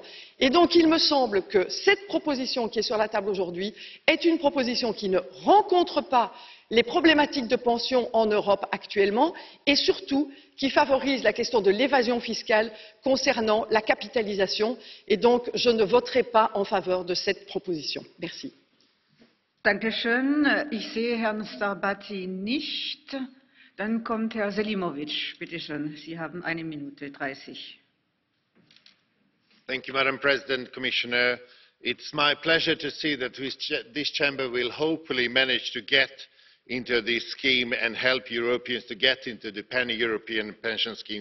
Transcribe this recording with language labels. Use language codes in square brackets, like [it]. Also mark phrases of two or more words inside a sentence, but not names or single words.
[fr] Et donc, il me semble que cette proposition qui est sur la table aujourd'hui est une proposition qui ne rencontre pas les problématiques de pension en Europe actuellement et surtout qui favorise la question de l'évasion fiscale concernant la capitalisation. Et donc, je ne voterai pas en faveur de cette proposition. Merci. [de] Dankeschön. Ich sehe Herrn Starbatty nicht. Dann kommt Herr Selimovic. Bitte schön, Sie haben 1 Minute 30. [en] Thank you, Madam President, Commissioner. It's my pleasure to see that this chamber will hopefully manage to get into this scheme and help Europeans to get into the pan-European pension scheme.